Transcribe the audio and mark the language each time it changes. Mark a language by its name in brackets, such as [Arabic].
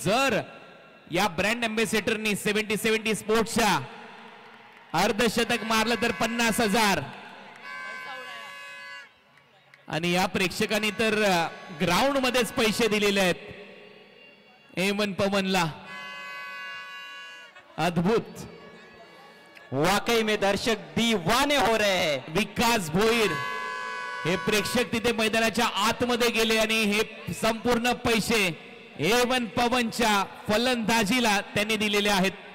[Marathi] जर या ब्रँड अँबॅसेडरनी 70-70 स्पोर्ट्सच्या अर्धशतक मारलं तर 50,000. आणि या प्रेक्षकांनी तर ग्राउंड मध्येच पैसे दिलेले आहेत A1 पवनला. अद्भुत, [Hindi] वाकई में दर्शक दीवाने हो रहे हैं. [Marathi] विकास भोईर हे प्रेक्षक तिथे मैदानाच्या आतमध्ये गेले आणि हे संपूर्ण पैसे A1 पवनच्या फलंदाजीला त्यांनी दिलेले आहेत.